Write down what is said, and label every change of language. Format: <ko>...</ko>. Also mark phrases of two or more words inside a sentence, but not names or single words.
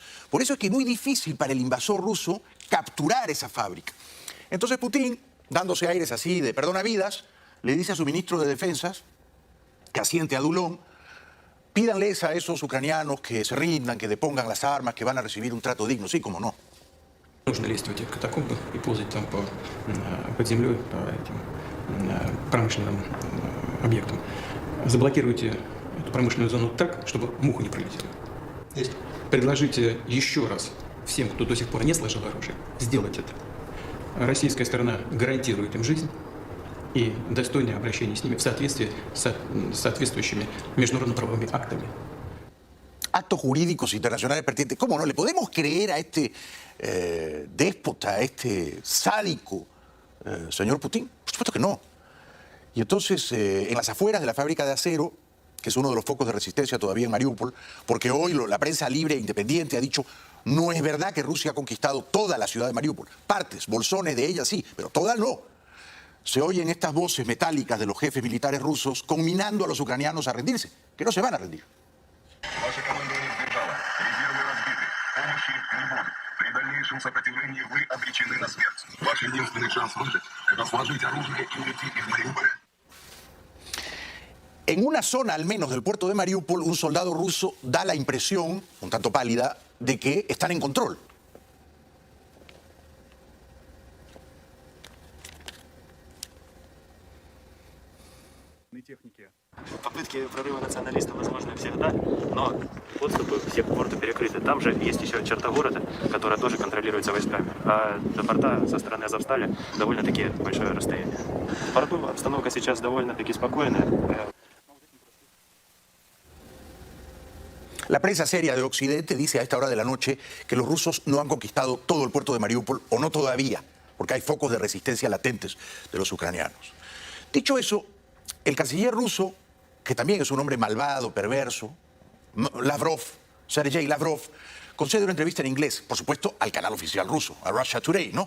<es>Por eso es que es muy difícil para el invasor ruso capturar esa fábrica. Entonces Putin, dándose aires así de perdonavidas, le dice a su ministro de Defensas, que asiente a Dulón, pídanles a esos ucranianos que se rindan, que depongan las armas, que van a recibir un trato digno. Sí, cómo no.</es> <ru>Нужно лезть в эти катакомбы и ползать там под землей, по этим промышленным объектам. Заблокируйте эту промышленную зону так, чтобы муха не пролетела. Предложите еще раз всем, кто до сих пор не сложил оружие, сделать это. Российская сторона гарантирует им жизнь и достойное обращение с ними в соответствии с соответствующими международно-правовыми актами.</ru> <es>Actos jurídicos internacionales pertinentes. ¿Cómo no? ¿Le podemos creer a este déspota, a este sádico señor Putin? Por supuesto que no. Y entonces, en las afueras de la fábrica de acero, que es uno de los focos de resistencia todavía en Mariupol, porque hoy la prensa libre e independiente ha dicho, no es verdad que Rusia ha conquistado toda la ciudad de Mariupol. Partes, bolsones de ella sí, pero todas no. Se oyen estas voces metálicas de los jefes militares rusos conminando a los ucranianos a rendirse, que no se van a rendir.</es> <ru>Ваше командование сбежало. Резервы разбиты. Помощи не будет. При дальнейшем сопротивлении вы обречены на смерть. Ваш единственный шанс выжить – это сложить оружие и уйти из Мариуполя.</ru> <es>En una zona al menos del puerto de Mariupol, un soldado ruso da la impresión, un tanto pálida, de que están en control.</es> <ru>Попытки прорыва националистов возможны всегда, но подступы все к порту перекрыты. Там же есть еще черта города, которая тоже контролируется войсками. А до порта со стороны Азовстали довольно-таки большое расстояние. В порту обстановка сейчас довольно-таки спокойная.</ru> <es>La prensa seria de Occidente dice a esta hora de la noche que los rusos no han conquistado todo el puerto de Mariupol, o no todavía, porque hay focos de resistencia latentes de los ucranianos. Dicho eso, el canciller ruso, que también es un hombre malvado, perverso, Lavrov, Sergei Lavrov, concede una entrevista en inglés, por supuesto, al canal oficial ruso, a Russia Today, ¿no?</es>